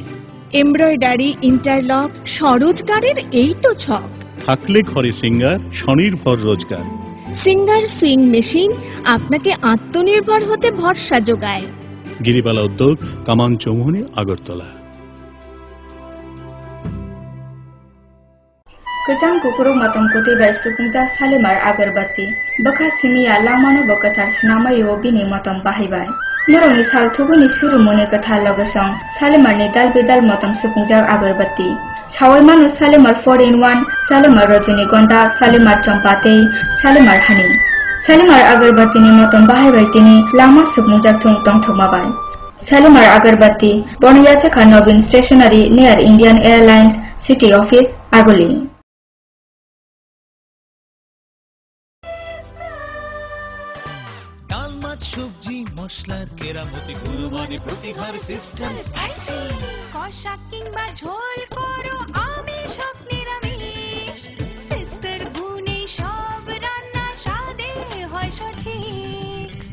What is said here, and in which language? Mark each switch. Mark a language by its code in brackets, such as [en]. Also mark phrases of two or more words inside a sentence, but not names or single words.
[bn] এমব্রয়ডারি, ইন্টারলক, স্বরোজগারের এই তো ছক। থাকলে ঘরে সিঙ্গার, স্বনির্ভর রোজগার। সিঙ্গার [en] sewing machine [bn] আপনাকে আত্মনির্ভর হতে ভরসা যোগায়। গিরিবালা উদ্যোগ, কামান চৌমুহনী, আগরতলা। [trp] Kejang kukuruk matam kuti bai sukungja salimar agarbati. Baka simiya langmano bakatar sinamayo bini matam bahibai. Naroni sal thuguni suru mune katha logosong salimar ni dal bidal matam sukungja agarbati. Sawai manu salimar 4-in-1, salimar rajonigonda, salimar champatei, salimar honey. Salimar agarbati ni matam bahibai tini lama sukungja thung tong thomabai. Salimar agarbati Boniyacha Nobin Stationery near Indian Airlines City Office, Agoli. [bn] সবজি মশলার কেরামতি গুণমানে প্রতিঘর সিস্টেম স্পাইসি কষা কিংবা ঝোল করো আমিষ হোক নিরামিষ সিস্টার গুণে সব রান্না স্বাদে হয় সঠিক